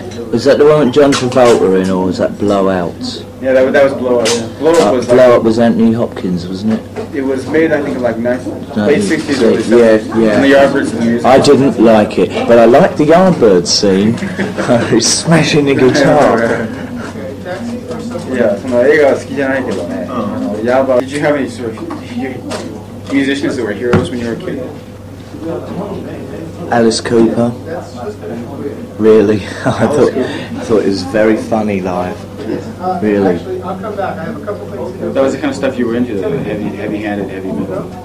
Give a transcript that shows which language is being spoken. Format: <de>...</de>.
<en>Was that the one with John Travolta in, or was that Blowout? Yeah, that was Blow-Up. Yeah. Blow-Up was Blow Up was Anthony Hopkins, wasn't it? It was made, I think, in like late 60s, early 70s. Yeah. And the Yardbirds and the music. I didn't like it, but I liked the Yardbirds scene. He's smashing the guitar.</en> <ja>Yeah, その映画は好きじゃないけどね。</ja> <en>Did you have any sort of musicians that were heroes when you were a kid? Alice Cooper. Really, I thought it was very funny live. Really. That was the kind of stuff you were into, the heavy-handed, heavy metal.</en>